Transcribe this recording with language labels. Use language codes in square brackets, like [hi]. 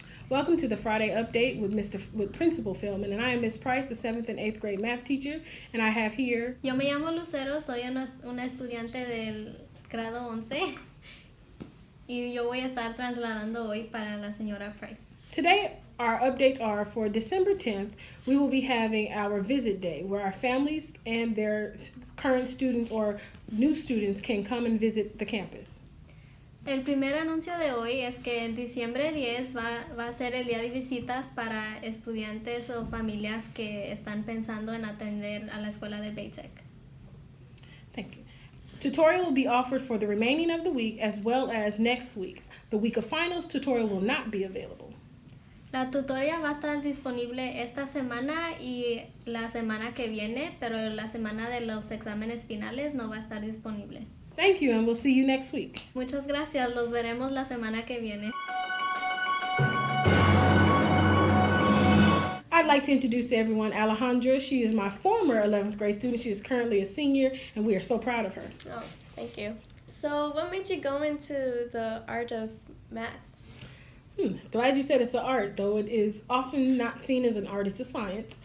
[en] Welcome to the Friday Update with Principal Feldman, and I am Miss Price, the 7th and 8th grade math teacher, and I have here... [es] Yo me llamo Lucero, soy una estudiante del grado 11 y yo voy a estar trasladando hoy para la señora Price. [en] Today, our updates are for December 10th, we will be having our visit day, where our families and their current students or new students can come and visit the campus. [es] El primer anuncio de hoy es que en diciembre 10 va a ser el día de visitas para estudiantes o familias que están pensando en atender a la escuela de BayTech. [en] Thank you. Tutorial will be offered for the remaining of the week as well as next week. The week of finals tutorial will not be available. [es] La tutoría va a estar disponible esta semana y la semana que viene, pero la semana de los exámenes finales no va a estar disponible. [en] Thank you, and we'll see you next week. [es] Muchas gracias, los veremos la semana que viene. [en] I'd like to introduce to everyone Alejandra. She is my former 11th grade student. She is currently a senior, and we are so proud of her. Oh, thank you. So what made you go into the art of math? Glad you said it's an art, though it is often not seen as an art, it's a science.